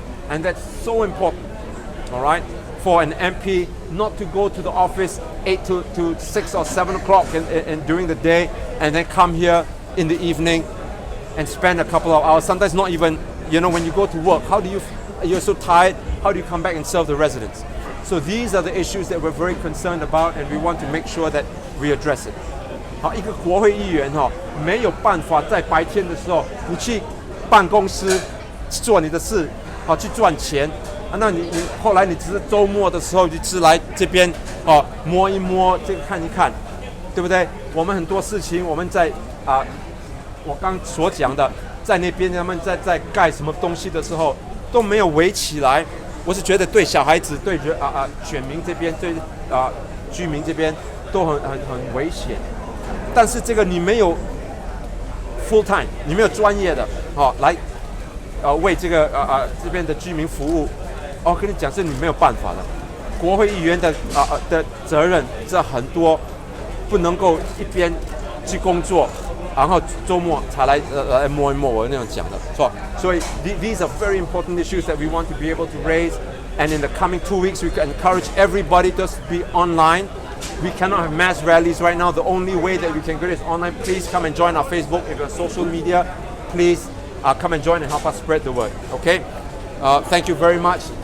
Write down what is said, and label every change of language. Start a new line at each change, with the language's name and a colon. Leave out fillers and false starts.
English: And that's so important, all right? For an MP not to go to the office 8 to 6 or 7 o'clock during the day, and then come here in the evening and spend a couple of hours, sometimes not even, when you go to work, you're so tired, how do you come back and serve the residents? So these are the issues that we're very concerned about, and we want to make sure that we address it.
Chinese: 好，一个国会议员没有办法在白天的时候不去办公室做你的事，去赚钱。那你后来你只是周末的时候就只来这边摸一摸，这个看一看，对不对？我们很多事情我们在我刚所讲的，在那边他们在盖什么东西的时候都没有围起来，我是觉得对小孩子、对选民这边、对居民这边都很危险。但是这个你没有 full time， 你没有专业的来为这个这边的居民服务，跟你讲是你没有办法的。国会议员的责任这很多，不能够一边去工作。然后周末才来摸一摸，我那样讲的，是吧？
English: 所以 these are very important issues that we want to be able to raise, and in the coming 2 weeks we can encourage everybody to be online. We cannot have mass rallies right now. The only way that we can get is online. Please come and join our Facebook. If you're on social media, please come and join and help us spread the word. Okay? Thank you very much.